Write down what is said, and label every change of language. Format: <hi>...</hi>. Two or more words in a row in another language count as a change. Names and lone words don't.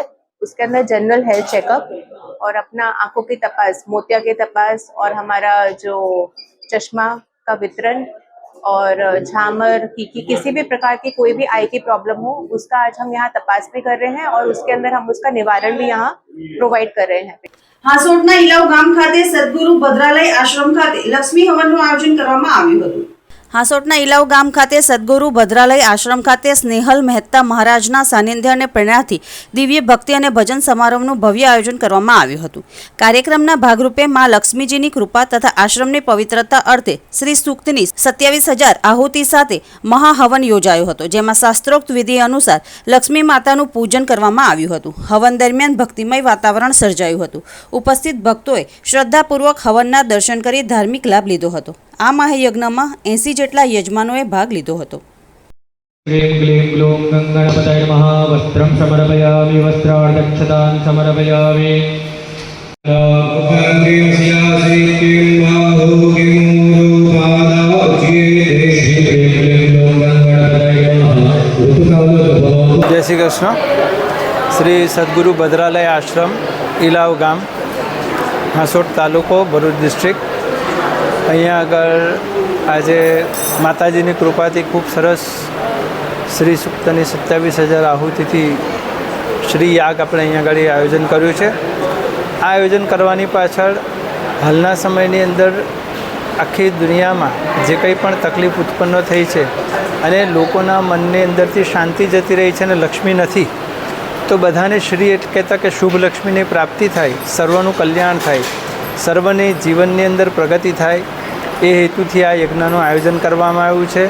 <hi>उसके अंदर</hi> <en>general health checkup</en> <hi>और अपना आंखों की तपास, मोतिया की तपास और हमारा जो चश्मा का वितरण और</hi> <gu>ઝામર કીકી</gu> <hi>किसी भी प्रकार की कोई भी आई की प्रॉब्लम हो उसका आज हम यहाँ तपास भी कर रहे हैं और उसके अंदर हम उसका निवारण भी यहाँ प्रोवाइड कर रहे हैं।</hi> <gu>હાસોટના ઇલાવ ગામ ખાતે સદગુરુ ભદ્રાલય આશ્રમ ખાતે લક્ષ્મી હવનનું આયોજન કરવામાં આવ્યું હતું। હાસોટના ઇલાવ ગામ ખાતે સદગુરુ ભદ્રાલય આશ્રમ ખાતે સ્નેહલ મહેતા મહારાજના સાનિધ્ય અને પ્રેરણાથી દિવ્ય ભક્તિ અને ભજન સમારોહનું ભવ્ય આયોજન કરવામાં આવ્યું હતું। કાર્યક્રમના ભાગરૂપે મા લક્ષ્મીજીની કૃપા તથા આશ્રમની પવિત્રતા અર્થે શ્રી સૂક્તની 27,000 આહુતિ સાથે મહાહવન યોજાયો હતો, જેમાં શાસ્ત્રોક્ત વિધિ અનુસાર લક્ષ્મી માતાનું પૂજન કરવામાં આવ્યું હતું। હવન દરમિયાન ભક્તિમય વાતાવરણ સર્જાયું હતું। ઉપસ્થિત ભક્તોએ શ્રદ્ધાપૂર્વક હવનના દર્શન કરી ધાર્મિક લાભ લીધો હતો। આ મહાયજ્ઞમાં 80 જેટલા યજમાનોએ ભાગ લીધો હતો।</gu> <sa>क्लीं क्लीं ग्लूं गणपतये नमः। वस्त्रं समर्पयामि वस्त्रार्धक्षतां समर्पयामि।</sa> <hi>जय श्री कृष्ण।</hi> <gu>શ્રી સદ્ગુરુ ભદ્રાલય આશ્રમ ઇલાવ ગામ હાસોટ તાલુકો ભરૂચ ડિસ્ટ્રિક્ટ। અહીંયા આગળ આજે માતાજીની કૃપાથી ખૂબ સરસ શ્રી સૂક્તની 27,000 આહુતિથી શ્રી યાગ આપણે અહીંયા આગળ આયોજન કર્યું છે। આ આયોજન કરવાની પાછળ હાલના સમયની અંદર આખી દુનિયામાં જે કંઈ પણ તકલીફ ઉત્પન્ન થઈ છે અને લોકોના મનની અંદરથી શાંતિ જતી રહી છે અને લક્ષ્મી નથી, તો બધાને શ્રી એટલે કહેતા કે શુભ લક્ષ્મીની પ્રાપ્તિ થાય, સર્વનું કલ્યાણ થાય, સર્વની જીવનની અંદર પ્રગતિ થાય, એ હેતુથી આ યજ્ઞનું આયોજન કરવામાં આવ્યું છે।</gu>